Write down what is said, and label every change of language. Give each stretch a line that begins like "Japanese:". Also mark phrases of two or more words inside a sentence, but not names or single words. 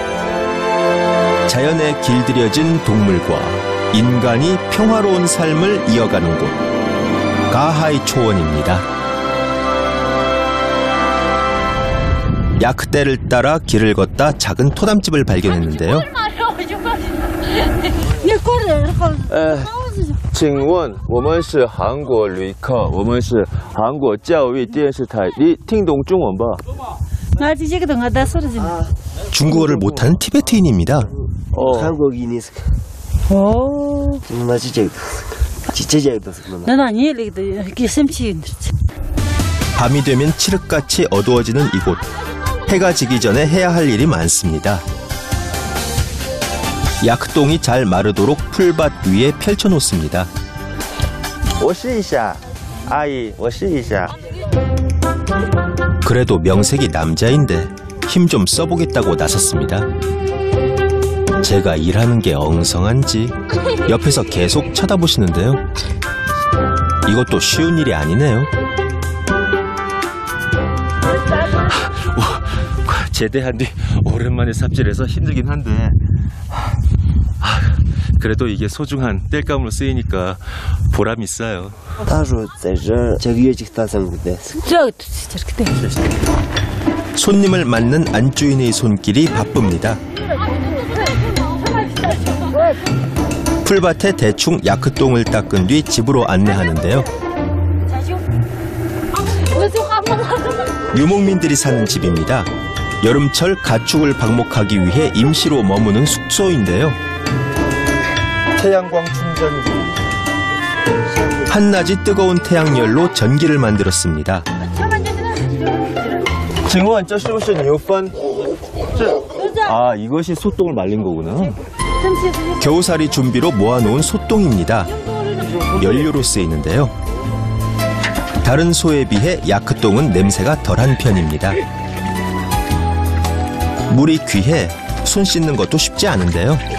Korean: 자연에 길들여진 동물과 인간이 평화로운 삶을 이어가는 곳 가하이 초원입니다. 야크떼를 따라 길을 걷다 작은 토담집을 발견했는데요.
Chinese: 请问我们是韩国旅客，我们是韩国教育电视台，你听懂中文吧？
Korean: 중국어를 못하는 티베트인입니다. 한국인이스. 밤이 되면 칠흑같이 어두워지는 이곳. 해가 지기 전에 해야 할 일이 많습니다. 야크똥이 잘 마르도록 풀밭 위에 펼쳐놓습니다.
Chinese: 我试一下，阿姨，我试一下。
Korean: 그래도 명색이 남자인데 힘 좀 써보겠다고 나섰습니다. 제가 일하는 게 엉성한지 옆에서 계속 쳐다보시는데요. 이것도 쉬운 일이 아니네요. 제대한 뒤 오랜만에 삽질해서 힘들긴 한데 그래도 이게 소중한 땔감으로 쓰이니까 보람이 있어요.
Chinese: 他说在这儿这个月就打3个的。
Korean: 손님을 맞는 안주인의 손길이 바쁩니다. 풀밭에 대충 야크똥을 닦은 뒤 집으로 안내하는데요. 유목민들이 사는 집입니다. 여름철 가축을 방목하기 위해 임시로 머무는 숙소인데요. 태양광 충전기. 한낮이 뜨거운 태양열로 전기를 만들었습니다.
Chinese: 请问这是不是牛粪?
Korean: 아, 이것이 소똥을 말린 거구나. 겨우살이 준비로 모아놓은 소똥입니다. 연료로 쓰이는데요. 다른 소에 비해 야크똥은 냄새가 덜한 편입니다. 물이 귀해 손 씻는 것도 쉽지 않은데요.